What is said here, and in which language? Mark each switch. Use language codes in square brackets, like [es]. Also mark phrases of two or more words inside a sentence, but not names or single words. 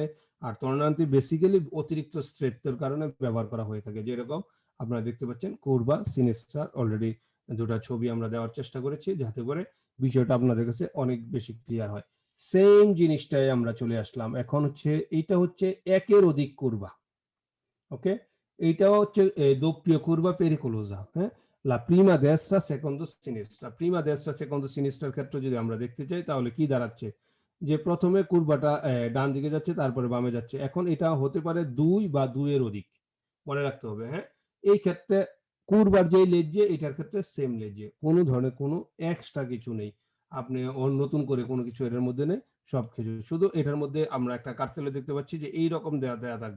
[bn] আর তর্ণান্তি বেসিক্যালি অতিরিক্ত স্ট্রেথের কারণে ব্যবহার করা হয়ে থাকে যেরকম আপনারা দেখতে পাচ্ছেন [it] curva sinistra [bn] অলরেডি দুটা ছবি আমরা দেওয়ার চেষ্টা করেছি যাতে করে বিষয়টা আপনাদের কাছে অনেক বেশি ক্লিয়ার হয়। সেম জিনিসটাই আমরা চলে আসলাম এখন হচ্ছে এইটা হচ্ছে একের অধিক কুরবা। ওকে, এইটাও হচ্ছে [it] doppio curva pericolosa, [bn] হ্যাঁ? [it] La prima destra secondo sinistra, prima destra secondo sinistra [bn] ক্ষেত্রে যদি আমরা দেখতে চাই তাহলে কি দাঁড়াচ্ছে যে প্রথমে কুরবাটা ডান দিকে যাচ্ছে তারপরে বামে যাচ্ছে। এখন এটা হতে পারে 2 বা 2 এর অধিক, মনে রাখতে হবে। হ্যাঁ, এই ক্ষেত্রে কুরবার যেই লেজ্জে এটার ক্ষেত্রে সেম লেজ্জে, কোনো ধরনের কোনো এক্সট্রা কিছু নেই। আপনি নতুন করে কোনো কিছু এটার মধ্যে নেই, সবকিছু শুধু এটার মধ্যে আমরা একটা কার্তেলে দেখতে পাচ্ছি যে এইরকম দেয়া থাকবে।